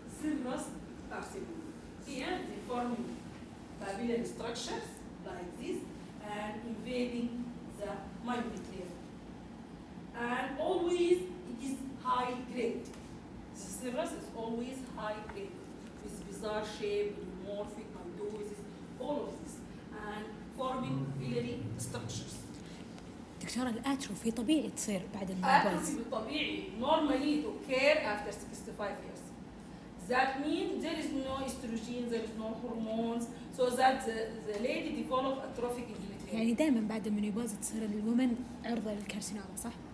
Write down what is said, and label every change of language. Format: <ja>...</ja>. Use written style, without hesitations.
<en>Serous carcinoma. Here, they form papillary structures like this and invading the myometrium. And always it is high grade. The serous is always high grade with bizarre shape, polymorphic, mitosis, all of this, and forming biliary structures.</en> <ar>دكتورة الاتروفي طبيعي تصير بعد المينوبوز.</ar> <en>Atrophy طبيعي. Normally it occur after 65 years. That means there is no estrogen, there is no hormones, so that the lady develop atrophic endometrium.</en> <ar>يعني دائما بعد المينوبوز تصير الومن عرضة للكارسينوما صح؟</ar>